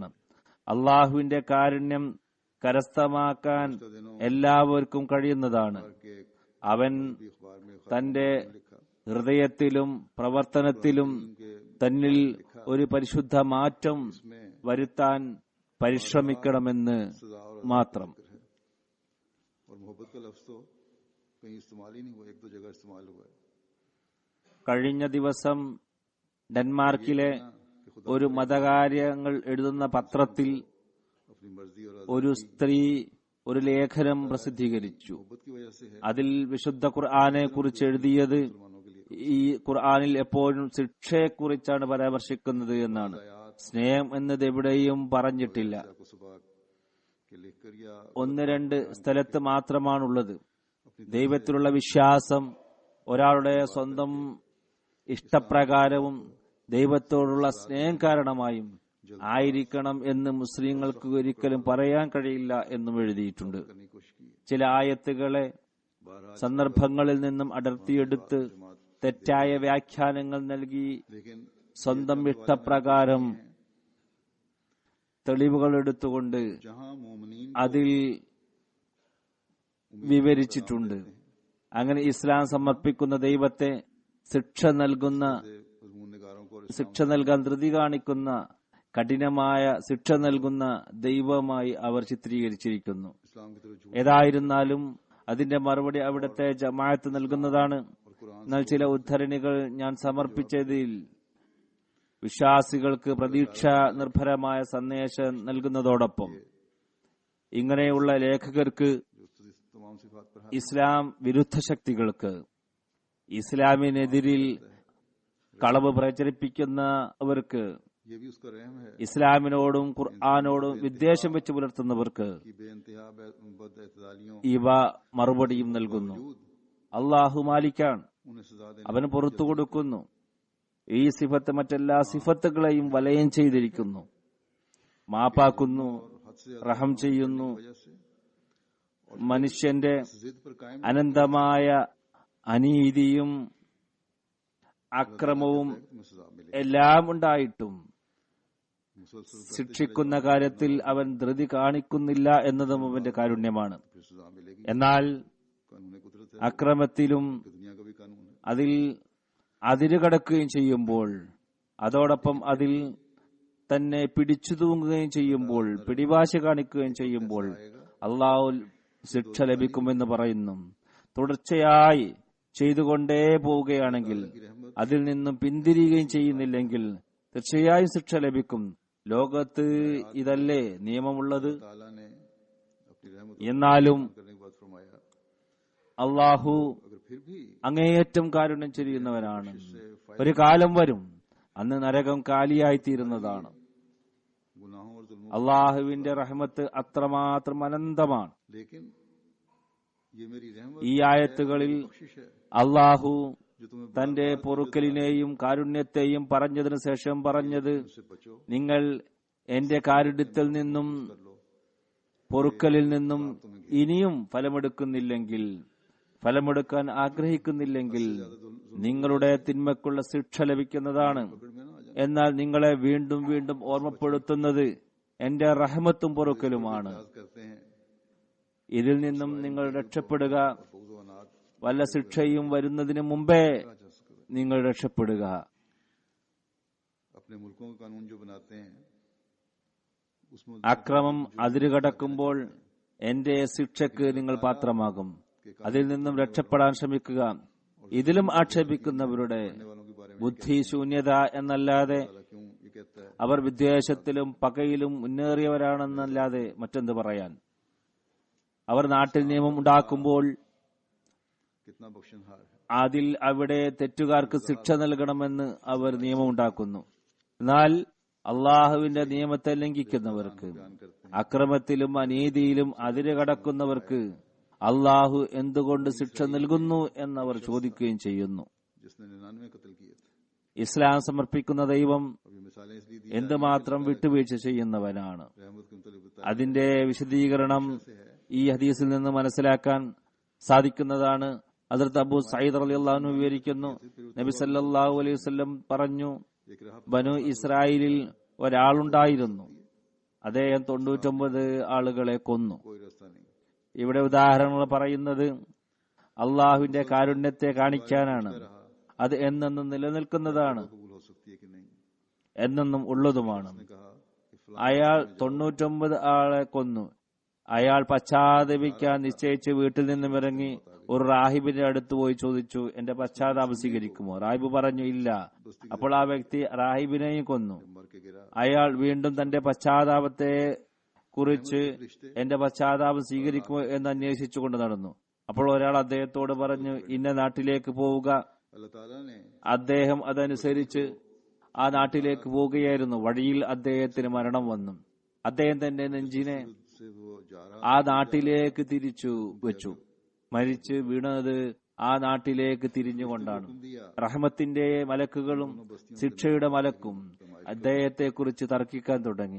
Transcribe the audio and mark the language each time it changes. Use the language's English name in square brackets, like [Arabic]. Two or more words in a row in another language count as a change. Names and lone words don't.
[Malayalam] അള്ളാഹുവിന്റെ കാരുണ്യം കരസ്ഥമാക്കാൻ എല്ലാവർക്കും കഴിയുന്നതാണ്. അവൻ തന്റെ ഹൃദയത്തിലും പ്രവർത്തനത്തിലും തന്നിൽ ഒരു പരിശുദ്ധ മാറ്റം വരുത്താൻ പരിശ്രമിക്കണമെന്ന് മാത്രം. [Urdu] اور محبت کا لفظ تو کہیں استعمال ہی نہیں ہوا، ایک دو جگہ استعمال ہوا ہے. [Malayalam] കഴിഞ്ഞ ദിവസം ഡെൻമാർക്കിലെ ഒരു മതകാര്യങ്ങൾ എഴുതുന്ന പത്രത്തിൽ [Urdu] اپنی مرضی اور [Malayalam] ഒരു സ്ത്രീ ഒരു ലേഖനം പ്രസിദ്ധീകരിച്ചു. [Urdu] محبت کی وجہ سے ہے [Malayalam] അതിൽ വിശുദ്ധ ഖുർആനെ കുറിച്ച് എഴുതിയത് ഈ ഖുർആനിൽ എപ്പോഴും ശിക്ഷയെക്കുറിച്ചാണ് പരാമർശിക്കുന്നത് എന്നാണ്. സ്നേഹം എന്നത് എവിടെയും പറഞ്ഞിട്ടില്ല. [Urdu] کو صبح کے لکھ کر یا [Malayalam] ഒന്ന് രണ്ട് സ്ഥലത്ത് മാത്രമാണുള്ളത്. ദൈവത്തിലുള്ള വിശ്വാസം ഒരാളുടെ സ്വന്തം ഇഷ്ടപ്രകാരവും ദൈവത്തോടുള്ള സ്നേഹം കാരണമായും ആയിരിക്കണം എന്ന് മുസ്ലിങ്ങൾക്ക് ഒരിക്കലും പറയാൻ കഴിയില്ല എന്നും എഴുതിയിട്ടുണ്ട്. [Urdu] کرنے کی کوشش کی ہے. [Malayalam] ചില ആയത്തുകളെ സന്ദർഭങ്ങളിൽ നിന്നും അടർത്തിയെടുത്ത് തെറ്റായ വ്യാഖ്യാനങ്ങൾ നൽകി [Urdu] लेकिन [Malayalam] സ്വന്തം ഇഷ്ടപ്രകാരം തെളിവുകൾ എടുത്തുകൊണ്ട് [Urdu] جہاں مومنین [Malayalam] അതിൽ വിവരിച്ചിട്ടുണ്ട്. അങ്ങനെ ഇസ്ലാം സമർപ്പിക്കുന്ന ദൈവത്തെ ശിക്ഷ നൽകാൻ ധൃതി കാണിക്കുന്ന കഠിനമായ ശിക്ഷ നൽകുന്ന ദൈവമായി അവർ ചിത്രീകരിച്ചിരിക്കുന്നു. [Urdu] اسلام کی طرف [Malayalam] ഏതായിരുന്നാലും അതിന്റെ മറുപടി അവിടുത്തെ ജമാഅത്ത് നൽകുന്നതാണ്. എന്നാൽ ചില ഉദ്ധരണികൾ ഞാൻ സമർപ്പിച്ചതിൽ വിശ്വാസികൾക്ക് പ്രതീക്ഷ നിർഭരമായ സന്ദേശം നൽകുന്നതോടൊപ്പം ഇങ്ങനെയുള്ള ലേഖകർക്ക് [Urdu] تمام صفات پر [Malayalam] ഇസ്ലാം വിരുദ്ധ ശക്തികൾക്ക് ഇസ്ലാമിനെതിരിൽ കളവ് പ്രചരിപ്പിക്കുന്നവർക്ക് [Urdu] یہ بھی اس کا رحم ہے [Malayalam] ഇസ്ലാമിനോടും ഖുർആാനോടും വിദ്വേഷം വെച്ച് പുലർത്തുന്നവർക്ക് [Urdu] کہ بے انتہا بداعتدالیوں [Malayalam] ഇവ മറുപടിയും നൽകുന്നു. അള്ളാഹു മാലിക്കാണ്, [Urdu] انہیں سزا دینے [Malayalam] അവന് പുറത്തു കൊടുക്കുന്നു. ഈ സിഫത്ത് മറ്റെല്ലാ സിഫത്തുകളെയും വലയം ചെയ്തിരിക്കുന്നു. മാപ്പാക്കുന്നു, റഹം ചെയ്യുന്നു. [Urdu] کی وجہ سے [Malayalam] മനുഷ്യന്റെ [Urdu] ضد پر قائم [Malayalam] അനന്തമായ അനീതിയും അക്രമവും [Urdu] میں سزا ملے. [Malayalam] എല്ലാം ഉണ്ടായിട്ടും [Urdu] मुसलसल [Malayalam] ശിക്ഷിക്കുന്ന കാര്യത്തിൽ അവൻ ധൃതി കാണിക്കുന്നില്ല എന്നതും അവന്റെ കാരുണ്യമാണ്. [Urdu] پھر سزا ملے گی. [Malayalam] എന്നാൽ [Urdu] قانون قدرت ہے, [Malayalam] അക്രമത്തിലും [Urdu] دنیا کا بھی قانون ہے. [Malayalam] അതിൽ അതിരുകടക്കുകയും ചെയ്യുമ്പോൾ അതോടൊപ്പം അതിൽ തന്നെ പിടിച്ചു തൂങ്ങുകയും ചെയ്യുമ്പോൾ പിടിവാശി കാണിക്കുകയും ചെയ്യുമ്പോൾ അള്ളാഹു ശിക്ഷ ലഭിക്കുമെന്ന് പറയുന്നു. തുടർച്ചയായി ചെയ്തുകൊണ്ടേ പോവുകയാണെങ്കിൽ അതിൽ നിന്നും പിന്തിരിയുകയും ചെയ്യുന്നില്ലെങ്കിൽ തീർച്ചയായും ശിക്ഷ ലഭിക്കും. ലോകത്ത് ഇതല്ലേ നിയമമുള്ളത്? [Urdu] تعالیٰ نے اپنی رحمت [Malayalam] എന്നാലും [Urdu] کرنے کے بعد فرمایا [Malayalam] അള്ളാഹു [Urdu] اگر پھر بھی [Malayalam] അങ്ങേയറ്റം കാരുണ്യം ചെയ്യുന്നവനാണ്. ഒരു കാലം വരും അന്ന് നരകം കാലിയായി തീരുന്നതാണ്. [Urdu] گناہوں اور ظلموں [Malayalam] അള്ളാഹുവിന്റെ റഹ്മത്ത് അത്രമാത്രം അനന്തമാണ്. [Urdu] لیکن یہ میری رحمت [Malayalam] ഈ ആയത്തുകളിൽ [Urdu] بخشش ہے [Malayalam] അള്ളാഹു [Urdu] جو تمہیں [Malayalam] തന്റെ പൊറുക്കലിനെയും കാരുണ്യത്തെയും പറഞ്ഞതിനു ശേഷം പറഞ്ഞത്, [Urdu] سے بچو [Malayalam] നിങ്ങൾ എന്റെ കാരുണ്യത്തിൽ നിന്നും പൊറുക്കലിൽ നിന്നും ഇനിയും ഫലമെടുക്കുന്നില്ലെങ്കിൽ, ഫലമെടുക്കാൻ ആഗ്രഹിക്കുന്നില്ലെങ്കിൽ നിങ്ങളുടെ തിന്മക്കുള്ള ശിക്ഷ ലഭിക്കുന്നതാണ്. എന്നാൽ നിങ്ങളെ വീണ്ടും വീണ്ടും ഓർമ്മപ്പെടുത്തുന്നത് എന്റെ റഹ്മത്തും പൊറുക്കലുമാണ്. [Urdu] کرتے ہیں [Malayalam] ഇതിൽ നിന്നും നിങ്ങൾ രക്ഷപ്പെടുക. [Urdu] فوج و اناتھ [Malayalam] വല്ല ശിക്ഷയും വരുന്നതിന് മുമ്പേ നിങ്ങൾ രക്ഷപ്പെടുക. [Urdu] اپنے ملکوں کے قانون جو بناتے ہیں اس میں [Malayalam] അക്രമം അതിരുകടക്കുമ്പോൾ എന്റെ ശിക്ഷയ്ക്ക് നിങ്ങൾ പാത്രമാകും. അതിൽ നിന്നും രക്ഷപ്പെടാൻ ശ്രമിക്കുക. ഇതിലും ആക്ഷേപിക്കുന്നവരുടെ [Urdu] والوں کے بارے میں [Malayalam] ബുദ്ധി ശൂന്യത എന്നല്ലാതെ [Urdu] کیوں یہ کہتا ہے [Malayalam] അവർ വിദ്വേഷത്തിലും പകയിലും മുന്നേറിയവരാണെന്നല്ലാതെ മറ്റെന്ത് പറയാൻ? അവർ നാട്ടിൽ നിയമം ഉണ്ടാക്കുമ്പോൾ [Urdu] کتنا بخشنہار ہے. [Malayalam] അതിൽ അവിടെ തെറ്റുകാർക്ക് ശിക്ഷ നൽകണമെന്ന് അവർ നിയമമുണ്ടാക്കുന്നു. എന്നാൽ അള്ളാഹുവിന്റെ നിയമത്തെ ലംഘിക്കുന്നവർക്ക്, അക്രമത്തിലും അനീതിയിലും അതിര് കടക്കുന്നവർക്ക് അള്ളാഹു എന്തുകൊണ്ട് ശിക്ഷ നൽകുന്നു എന്നവർ ചോദിക്കുകയും ചെയ്യുന്നു. [Urdu] جس نے 99 قتل کیے تھے [Malayalam] ഇസ്ലാം സമർപ്പിക്കുന്ന ദൈവം [Urdu] اب یہ مثالیں اس لیے دی [Malayalam] എന്തുമാത്രം വിട്ടുവീഴ്ച ചെയ്യുന്നവനാണ്. [Urdu] رحمت کے متعلق بتایا [Malayalam] അതിന്റെ വിശദീകരണം ഈ ഹദീസിൽ നിന്ന് മനസ്സിലാക്കാൻ സാധിക്കുന്നതാണ്. ഹദ്റത്ത് അബൂ സഈദ് [Arabic] رضي الله عنه [Malayalam] വിവരിക്കുന്നു, നബി [Arabic] صلى الله عليه وسلم [Malayalam] പറഞ്ഞു, [Urdu] ایک راہ [Malayalam] ബനു ഇസ്രായേലിൽ ഒരാളുണ്ടായിരുന്നു, അദ്ദേഹം 99 ആളുകളെ കൊന്നു. [Urdu] کوئی راستہ نہیں. [Malayalam] ഇവിടെ ഉദാഹരണങ്ങൾ പറയുന്നത് അള്ളാഹുവിന്റെ കാരുണ്യത്തെ കാണിക്കാനാണ്. അത് എന്നെന്നും നിലനിൽക്കുന്നതാണ്, [Urdu] قبول ہو سکتی ہے کہ نہیں. [Malayalam] എന്നെന്നും ഉള്ളതുമാണ്. [Urdu] اس نے کہا کہ فلاں [Malayalam] അയാൾ 99 ആളെ കൊന്നു. അയാൾ പശ്ചാത്തപിക്കാൻ നിശ്ചയിച്ച് വീട്ടിൽ നിന്നും ഇറങ്ങി ഒരു റാഹിബിന്റെ അടുത്ത് പോയി ചോദിച്ചു, എന്റെ പശ്ചാത്താപം സ്വീകരിക്കുമോ? റാഹിബ് പറഞ്ഞു, ഇല്ല. അപ്പോൾ ആ വ്യക്തി റാഹിബിനെയും കൊന്നു. [Urdu] مر کے گرا [Malayalam] അയാൾ വീണ്ടും തന്റെ പശ്ചാത്താപത്തെ കുറിച്ച് എന്റെ പശ്ചാത്താപം സ്വീകരിക്കുമോ എന്ന് അന്വേഷിച്ചുകൊണ്ട് നടന്നു. അപ്പോൾ ഒരാൾ അദ്ദേഹത്തോട് പറഞ്ഞു, ഇന്ന നാട്ടിലേക്ക് പോവുക. [Urdu] اللہ تعالیٰ نے [Malayalam] അദ്ദേഹം അതനുസരിച്ച് ആ നാട്ടിലേക്ക് പോവുകയായിരുന്നു. വഴിയിൽ അദ്ദേഹത്തിന് മരണം വന്നു. അദ്ദേഹം തന്റെ നെഞ്ചിനെ [Urdu] سے وہ جا رہا [Malayalam] ആ നാട്ടിലേക്ക് തിരിച്ചു വെച്ചു. മരിച്ച് വീണത് ആ നാട്ടിലേക്ക് തിരിഞ്ഞുകൊണ്ടാണ്. [Urdu] दिया [Malayalam] റഹ്മത്തിന്റെ മലക്കുകളും ശിക്ഷയുടെ മലക്കും അദ്ദേഹത്തെ കുറിച്ച് തർക്കിക്കാൻ തുടങ്ങി.